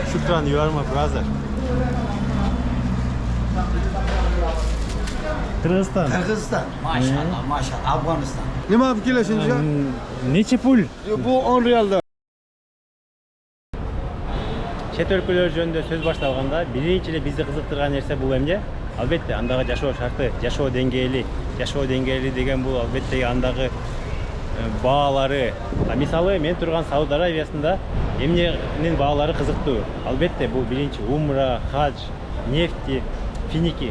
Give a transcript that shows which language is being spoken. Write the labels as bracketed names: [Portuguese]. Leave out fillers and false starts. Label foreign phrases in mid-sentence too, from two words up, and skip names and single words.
[English] Shukran, you are my brother. [Uzbek] Kırgızistan. Kırgızistan. Maşallah, maşallah. Afganistan. Nima fikirlashingiz? Neçe pul? Bu 10 riyalda. [Kyrgyz] Chet өлкөлөр жөнүндө сөз башталганда биринчи эле бизди кызыктырган нерсе бул эмне? Албетте андагы жашоо шарты, жашоо деңгээли деген бул албетте андагы баалары. Мисалы мен турган Сауд Аравиясында эмненин баалары кызыктуу. Албетте бул биринчи умра, хадж, [Russian] нефти, финики.